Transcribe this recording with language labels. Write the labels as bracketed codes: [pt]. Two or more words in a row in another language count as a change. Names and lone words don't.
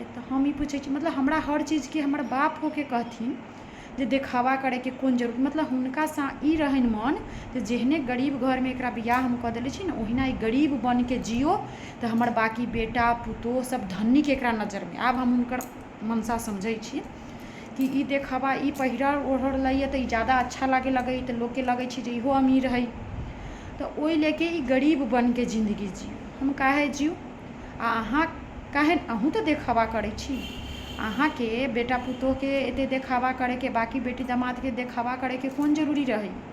[mai] तो हम ई पूछे छी मतलब हमरा हर चीज के हमर बाप होके कहथिन जे देखावा करे के कौन जरूरी, मतलब हुनका सा ई रहन मन जे जेहने गरीब घर में एकरा बियाह हम कह देले छी ना ओहिना ई गरीब बन के जियो तो हमर बाकी बेटा पुतोह सब धनी के एकरा नजर में। आब हम हुनकर मनसा समझै छी कि ई देखावा ई पहिरल ओढ़ल लइए तो ई ज़्यादा अच्छा लगे तो लोग के लगे छी जे इहो अमीर है, तो ओहि लेके ई गरीब बन के जिंदगी जियो। हम काहे जियो आ अहाँ काहे अहूँ तो देखावा करे छी, अहाँ के बेटा पुतोह के एते देखावा करे के, बाकी बेटी दामाद के देखावा करे के कौन जरूरी रही।